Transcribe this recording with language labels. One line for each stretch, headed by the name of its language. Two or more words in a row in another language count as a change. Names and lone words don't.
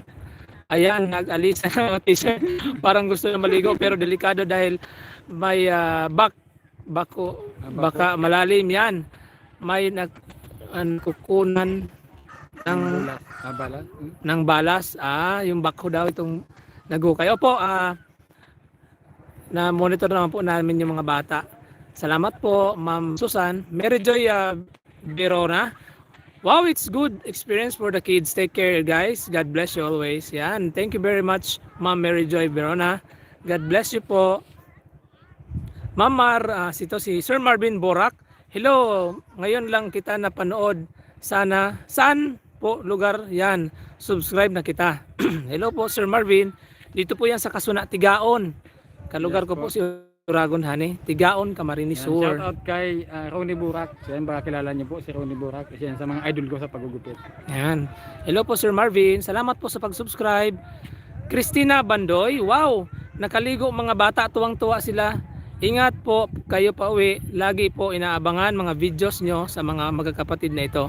Filipino: Ayan, nag-alis ng mga t-shirt. Parang gusto na maligo pero delikado dahil may baka malalim yan. May nagkukunan ng Balas. ng balas. Yung backhoe daw itong nagukay. Opo, na monitor naman po namin yung mga bata. Salamat po, Ma'am Susan. Mary Joy Verona.
English: Wow, it's good experience for the kids. Take care, guys. God bless you always. Yan. Thank you very much, Ma'am Mary Joy Verona. God bless you po.
Filipino: Ma'am Mar, si Sir Marvin Borak. Hello, ngayon lang kita napanood. Sana, saan po lugar yan? Subscribe na kita. Hello po, Sir Marvin. Dito po yan sa Kasuna, Tigaon. Kalugar Yes ko po si Uragon Hani. Tigaon, Camarines Shout Sur. out kay Ronnie Burak. So yan, baka kilala niyo po si Ronnie Burak. Kasi yan sa mga idol ko sa pagugupit. Yan. Hello po Sir Marvin. Salamat po sa pag-subscribe. Christina Bandoy. Wow! Nakaligo mga bata. Tuwang-tuwa sila. Ingat po kayo pa uwi. Lagi po inaabangan mga videos nyo sa mga magkakapatid na ito.